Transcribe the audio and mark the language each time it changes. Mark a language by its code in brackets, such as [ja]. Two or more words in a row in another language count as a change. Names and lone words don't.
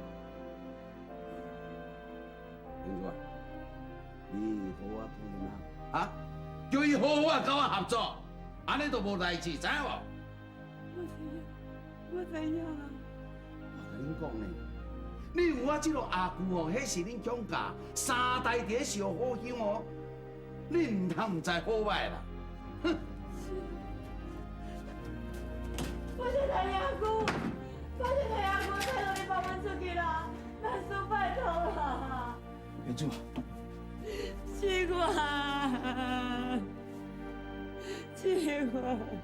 [nan] 明珠啊，你好啊，同恁啊，啊，叫伊好好啊，甲我合作，安尼都无代志，知影无？我知影啦。我甲恁讲呢，你有我这个阿舅哦，迄是恁蒋家3代伫咧烧好香哦，你唔通唔知好歹啦，哼！我是大阿姑，我是大阿姑，拜托你放阮出去啦，拜托拜托啦！原主啊，是我，是我。